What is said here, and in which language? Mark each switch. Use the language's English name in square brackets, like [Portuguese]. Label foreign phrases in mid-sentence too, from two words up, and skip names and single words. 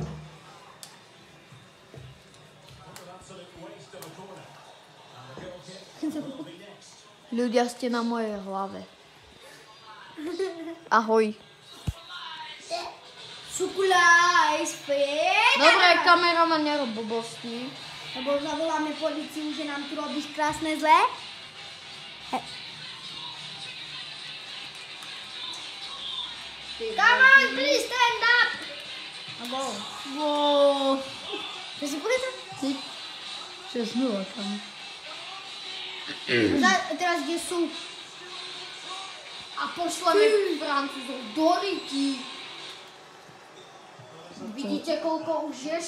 [Slovak] Ľudia ste na mojej hlave. Ahoj. Sukulaj, späť! Dobre, kameraman, nerob blbosti. Lebo zavoláme policiu, že nám tu robíš krásne zlé. [English] Come on, please stand up! [Slovak] Abo. Wow. Čo si povedal? 6-0 tam. Teraz kde sú? A pošleme Francúzov do ryti. Vidíte, koľko už je?